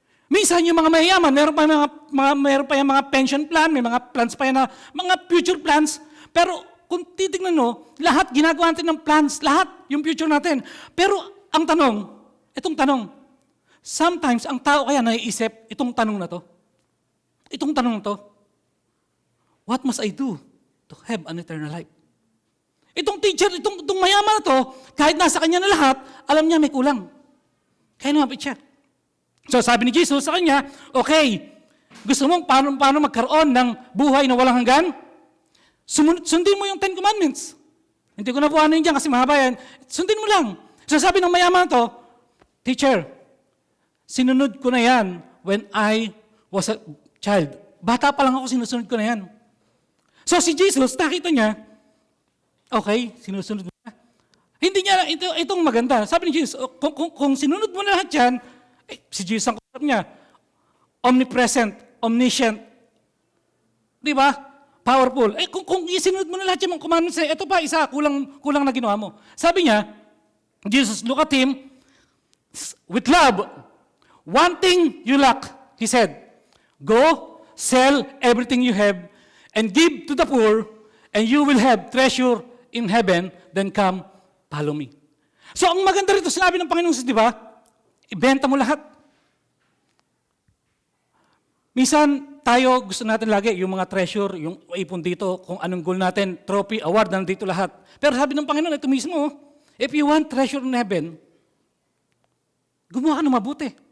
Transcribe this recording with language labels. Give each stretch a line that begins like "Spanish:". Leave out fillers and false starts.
Filipino: Minsan yung mga mayayaman, meron pa yung mga pension plan, may mga plans pa yan na, mga future plans. Pero kung titignan nyo, lahat ginagawa natin ng plans, lahat yung future natin. Pero ang tanong, itong tanong, sometimes ang tao kaya naiisip itong tanong na to. Itong tanong na to,
English: what must I do to have an eternal life?
Filipino: Itong teacher, itong mayaman na to, kahit nasa kanya na lahat, alam niya may kulang. Kaya lumapit siya. So sabi ni Jesus sa kanya, okay, gusto mong paano magkaroon ng buhay na walang hanggan? Sundin mo yung 10 Commandments. Hindi ko na buhanin dyan kasi mahaba yan. Sundin mo lang. So sabi ng mayaman na to, teacher, sinunod ko na yan
English: when I was a child.
Filipino: Bata pa lang ako, sinusunod ko na yan. So si Jesus, nakita niya, okay, sinusunod mo na. Hindi niya, itong maganda. Sabi ni Jesus, kung sinunod mo na lahat yan, si Jesus ang kausap niya, omnipresent, omniscient, di ba? Powerful. Kung isinunod mo na lahat yung mga commandments, ito pa, isa, kulang na ginawa mo. Sabi niya,
English: Jesus look at him, with love, one thing you lack, he said, go, sell everything you have, and give to the poor, and you will have treasure in heaven, then come, follow me.
Filipino: So, ang maganda rito, sinabi ng Panginoon Jesus, di ba? Ibenta mo lahat. Minsan, tayo gusto natin lagi, yung mga treasure, yung ipon dito, kung anong goal natin, trophy, award, nandito lahat. Pero sabi ng Panginoon, ito mismo,
English: if you want treasure in heaven,
Filipino: gumawa ka ng mabuti.